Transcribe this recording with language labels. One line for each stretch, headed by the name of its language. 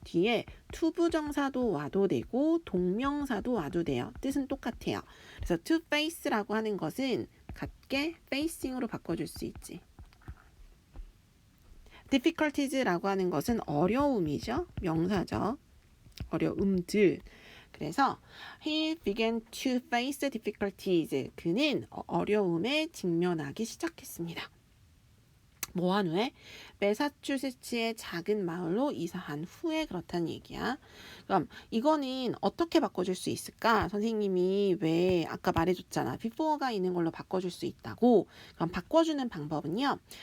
Korean: 뒤에 투부정사도 와도 되고 동명사도 와도 돼요. 뜻은 똑같아요. 그래서 to face라고 하는 것은 같게 facing으로 바꿔줄 수 있지. difficulties라고 하는 것은 어려움이죠. 명사죠. 어려움들. 그래서
English: he began to face difficulties.
Korean: 그는 어려움에 직면하기 시작했습니다. 뭐한 후에? 매사추세츠의 작은 마을로 이사한 후에 그렇다는 얘기야. 그럼 이거는 어떻게 바꿔줄 수 있을까? 선생님이 왜 아까 말해줬잖아. before가 있는 걸로 바꿔줄 수 있다고. 그럼 바꿔주는 방법은요.